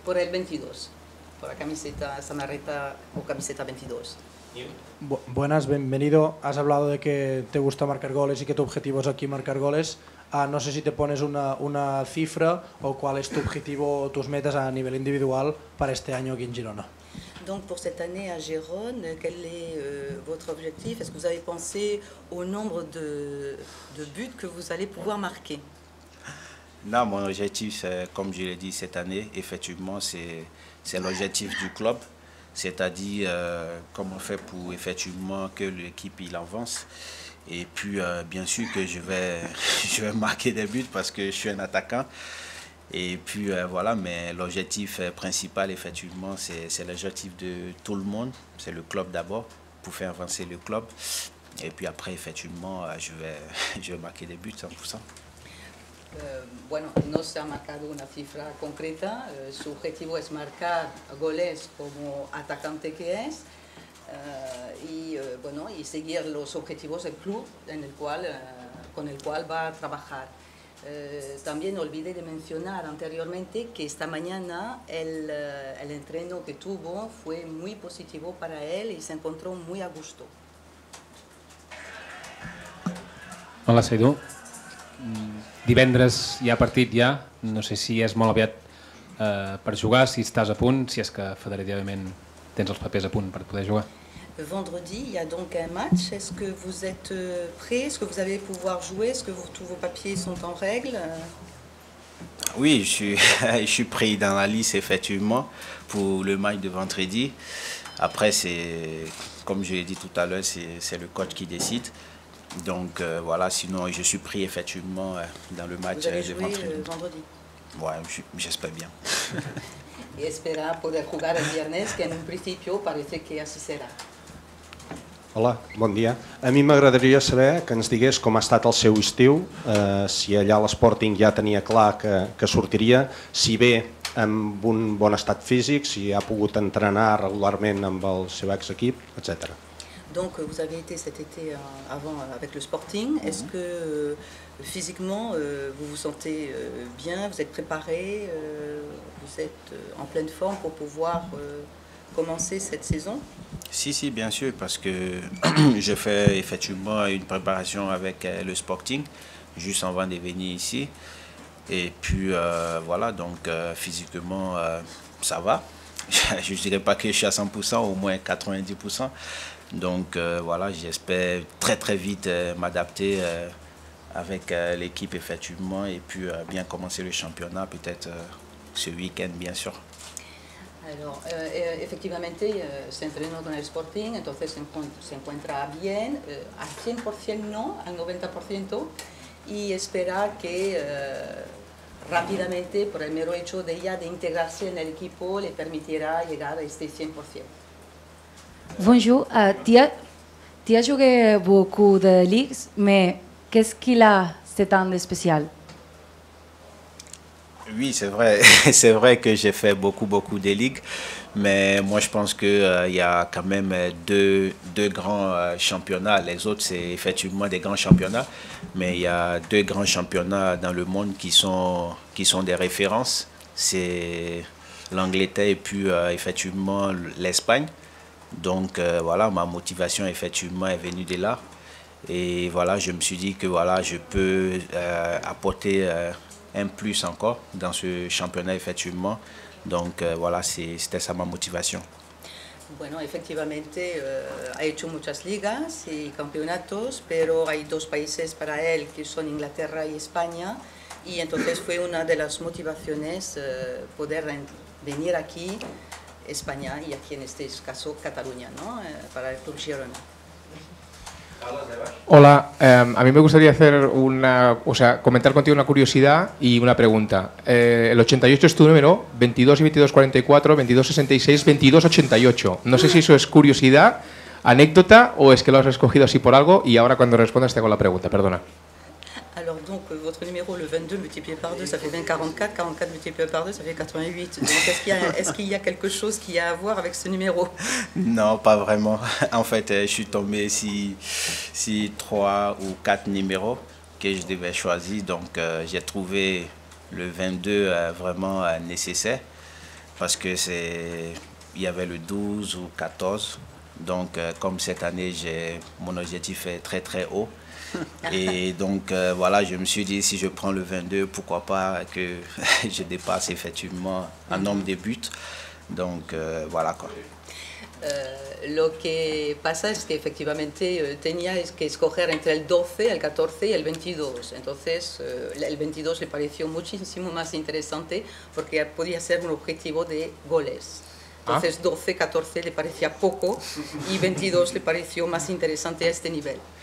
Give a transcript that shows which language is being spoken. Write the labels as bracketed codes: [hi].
[es] Por el 22, por la camiseta Samarreta o camiseta 22. Buenas, bienvenido. Has hablado de que te gusta marcar goles y que tu objetivo es aquí marcar goles. No sé si te pones una cifra o cuál es tu objetivo o tus metas a nivel individual para este año aquí en Girona. [fr] Donc pour cette année à Gérone, quel est votre objectif? Est-ce que vous avez pensé au nombre de buts que vous allez pouvoir marquer? Non, mon objectif, comme je l'ai dit cette année, effectivement, c'est l'objectif du club. C'est-à-dire comment faire pour effectivement que l'équipe il avance. Et puis bien sûr que je vais marquer des buts parce que je suis un attaquant. Et puis voilà, mais l'objectif principal effectivement c'est l'objectif de tout le monde. C'est le club d'abord, pour faire avancer le club. Et puis après effectivement je vais marquer des buts 100%. [es] Bueno, no se ha marcado una cifra concreta, su objetivo es marcar goles como atacante que es y seguir los objetivos del club con el cual va a trabajar. También olvidé de mencionar anteriormente que esta mañana el entreno que tuvo fue muy positivo para él y se encontró muy a gusto. [ca] Hola, Seydou. Divendres hi ha partit ja, no sé si és molt aviat per jugar, si estàs a punt, si és que federativament tens els papers a punt per poder jugar. [fr] Vendredi, il y a donc un match. Est-ce que vous êtes prêt? Est-ce que vous allez pouvoir jouer? Est-ce que tous vos papiers sont en règle? Oui, je suis pris dans la liste effectivement pour le match de vendredi. Après, c'est comme je l'ai dit tout à l'heure, c'est le coach qui décide. Donc voilà, sinon je suis pris effectivement dans le match vous allez de jouer vendredi. Ouais, j'espère bien. [es] Y espera poder jugar el viernes, que en un principio parece que así será. [ca] Hola, bon dia. A mi m'agradaria saber que ens digués com ha estat el seu estiu, si allà a l'Sporting ja tenia clar que sortiria, si ve amb un bon estat físic, si ha pogut entrenar regularment amb el seu ex-equip, etc. [fr] Donc vous avez été cet été avant avec le Sporting. Est-ce que physiquement vous vous sentez bien, vous êtes préparé, vous êtes en pleine forme pour pouvoir commencer cette saison? Si, bien sûr, parce que j'ai fait effectivement une préparation avec le Sporting, juste avant de venir ici. Et puis voilà, donc physiquement ça va. Je ne dirais pas que je suis à 100%, au moins 90%. Donc voilà, j'espère très vite m'adapter avec l'équipe effectivement et puis bien commencer le championnat peut-être ce week-end bien sûr. [es] Alors, efectivamente se entrenó con el Sporting, entonces se encuentra bien, al 100% no, al 90%, y espera que rápidamente, por el mero hecho de ella de integrarse en el equipo, le permitirá llegar a este 100%. [fr] Bonjour, tu as joué beaucoup de ligues, mais qu'est-ce qu'il a cet an de spécial? Oui, c'est vrai que j'ai fait beaucoup de ligues, mais moi je pense qu'il y a quand même deux grands championnats. Les autres, c'est effectivement des grands championnats, mais il y a deux grands championnats dans le monde qui sont des références. C'est l'Angleterre et puis effectivement l'Espagne. Donc voilà, ma motivation effectivement est venue de là. Et voilà, je me suis dit que voilà, je peux apporter un plus encore dans ce championnat effectivement. Donc voilà, c'était ça ma motivation. [es] Bueno, efectivamente ha hecho muchas ligas y campeonatos, pero hay dos países para él que son Inglaterra y España, y entonces fue una de las motivaciones poder venir aquí, España, y aquí en este caso Cataluña, ¿no? Para el Club Girona. Hola, a mí me gustaría hacer comentar contigo una curiosidad y una pregunta. El 88 es tu número, 22 y 22 44, 22 66, 22 88. No sé si eso es curiosidad, anécdota o es que lo has escogido así por algo, y ahora cuando respondas te hago la pregunta, perdona. [fr] Alors donc votre numéro, le 22 multiplié par 2, ça fait 20, 44, 44 multiplié par 2, ça fait 88. Donc est-ce qu'il y a quelque chose qui a à voir avec ce numéro? Non, pas vraiment. En fait, je suis tombé sur 3 ou 4 numéros que je devais choisir. Donc j'ai trouvé le 22 vraiment nécessaire parce que il y avait le 12 ou 14. Donc comme cette année, mon objectif est très haut. Et donc voilà, je me suis dit si je prends le 22, pourquoi pas que je dépasse effectivement un nombre de buts. Donc voilà quoi. [es] Lo que pasa es que efectivamente tenía que escoger entre el 12, el 14 y el 22. Entonces el 22 le pareció muchísimo más interesante porque podía ser un objetivo de goles. Entonces 12, 14 le parecía poco y 22 le pareció más interesante a este nivel.